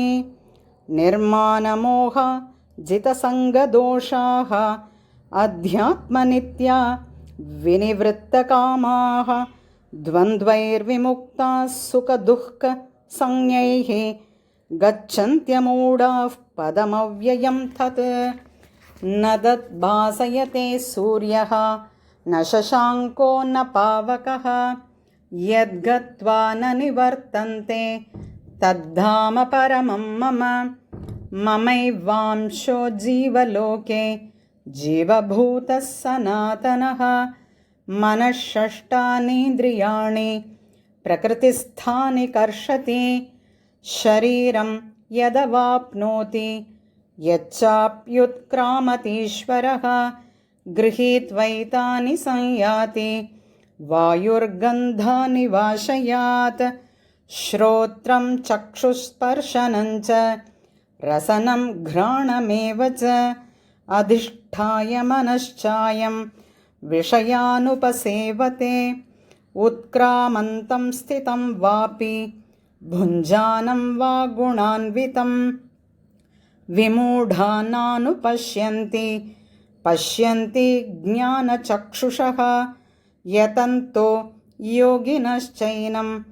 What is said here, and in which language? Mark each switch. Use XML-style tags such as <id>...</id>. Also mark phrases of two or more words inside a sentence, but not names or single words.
<sa>నిర్మాణమోహ జితసంగదోషాః అధ్యాత్మనిత్యా వినివృత్తకామాః ద్వంద్వైర్విముక్తాః సుఖదుఃఖ సంజ్ఞైః గచ్చన్త్యమూఢాః పదమవ్యయం తత్. న తద్భాసయతే సూర్యః న శశాంకో న పావకః యద్గత్వా న నివర్తంతే తద్ధామ పరమం మమ. మమైవాంశో జీవలోకే జీవభూతః సనాతనః. మనఃషష్టానీంద్రియాణి ప్రకృతిస్థాని కర్షతి. శరీరం యదవాప్నోతి యచ్చాప్యుత్క్రామతీశ్వరః గృహీత్వైతాని సంయాతి వాయుర్గంధాని వాశయాత్. శ్రోత్రం చక్షుస్పర్శనం చ రసనం ఘ్రాణమేవ చ అధిష్ఠాయ మనశ్చాయం విషయానుపసేవతే. उत्क्रामन्तं स्थितं वापि भुञ्जानं वा गुणान्वितं विमूढानानुपश्यन्ति पश्यन्ति ज्ञानचक्षुषः यतन्तो योगिनश्चैनं</sa>